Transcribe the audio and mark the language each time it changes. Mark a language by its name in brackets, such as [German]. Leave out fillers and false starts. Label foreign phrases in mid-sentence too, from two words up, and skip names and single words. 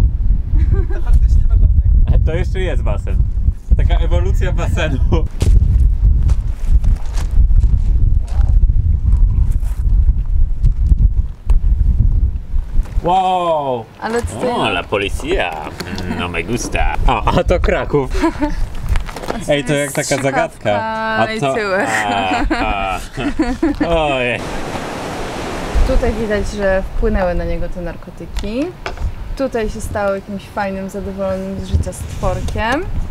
[Polish] To faktycznie wygląda. To jeszcze jest basen. Taka ewolucja basenu. Wow! Ale tutaj... O, la policja! [Spanish] No me gusta. [Polish] O, a to Kraków. Ej, to jak taka zagadka. i tyłek. Ojej. Tutaj widać, że wpłynęły na niego te narkotyki. Tutaj się stało jakimś fajnym, zadowolonym z życia stworkiem.